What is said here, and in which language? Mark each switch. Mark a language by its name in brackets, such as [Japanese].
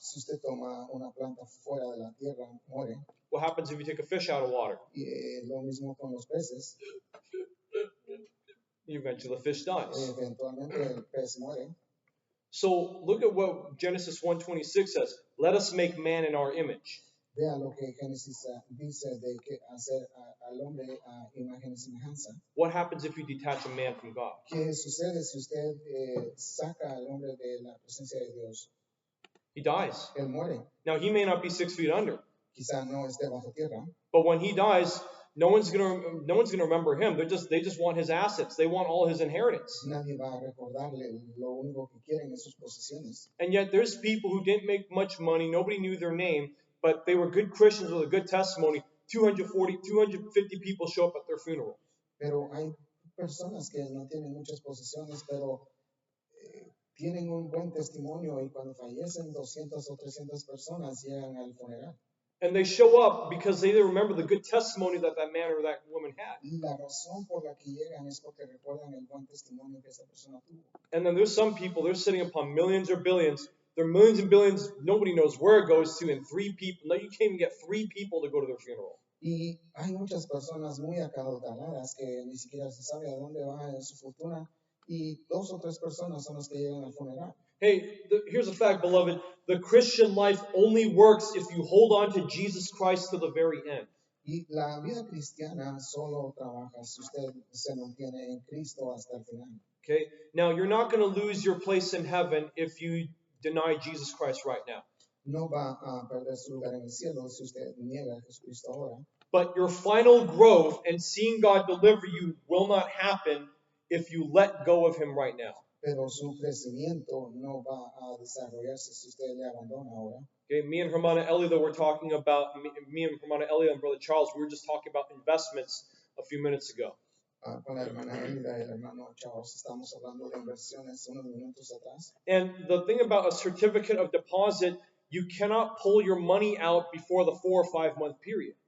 [Spanish] Si usted toma una planta fuera de la tierra, muere. [English] What happens if you take a fish out of water? [Spanish] Y lo mismo con los peces. [English] Eventually the fish dies. [Spanish] Eventualmente el pez muere. [English] So look at what Genesis 1:26 says. Let us make man in our image. [Spanish] Vea lo que Génesis dice de que hacer al hombre a imagen y semejanza. [English] What happens if you detach a man from God? [Spanish] ¿Qué sucede si usted saca al hombre de la presencia de Dios? [English] He dies. [Spanish] Él muere. [English] Now he may not be 6 feet under, [Spanish] Quizá no esté bajo tierra. [English] but when he dies, no one's gonna remember him. They just want his assets. They want all his inheritance. [Spanish] Nadie va a recordarle. Lo único que quieren es sus posesiones. [English] And yet there's people who didn't make much money. Nobody knew their name, but they were good Christians with a good testimony. 250 people show up at their funeral. [Spanish] Pero hay personas que no tienen muchas posesiones, pero tienen un buen testimonio y cuando fallecen 200 o 300 personas llegan al funeral. [English] And they show up because they remember the good testimony that man or that woman had. [Spanish] La razón por la que llegan es porque recuerdan el buen testimonio que esa persona tuvo. [English] And then there's some people, they're sitting upon millions or billions. There are millions and billions, nobody knows where it goes to, and 3 people. No, you can't even get 3 people to go to their funeral. [Spanish] Y hay muchas personas muy acaudaladas que ni siquiera se sabe a dónde va su fortuna y 2 o 3 personas son las que llegan al funeral. [English] Hey, here's a fact, beloved. The Christian life only works if you hold on to Jesus Christ to the very end. [Spanish] Y la vida cristiana solo trabaja si usted se mantiene en Cristo hasta el final. [English] Okay? Now, you're not going to lose your place in heaven if you deny Jesus Christ right now. [Spanish] No va a perder su lugar en el cielo si usted niega a Jesucristo ahora. [English] But your final growth and seeing God deliver you will not happen if you let go of Him right now. [Spanish] Pero su crecimiento no va a desarrollarse si usted le abandona ahora. [English] Okay, me and Hermana Elida were talking about, me and Hermana Elida and Brother Charles, we were just talking about investments a few minutes ago. [Spanish] Con la hermana Elida y el hermano Charles estamos hablando de inversiones unos minutos atrás. [English] And the thing about a certificate of deposit, you cannot pull your money out before the 4 or 5 month period.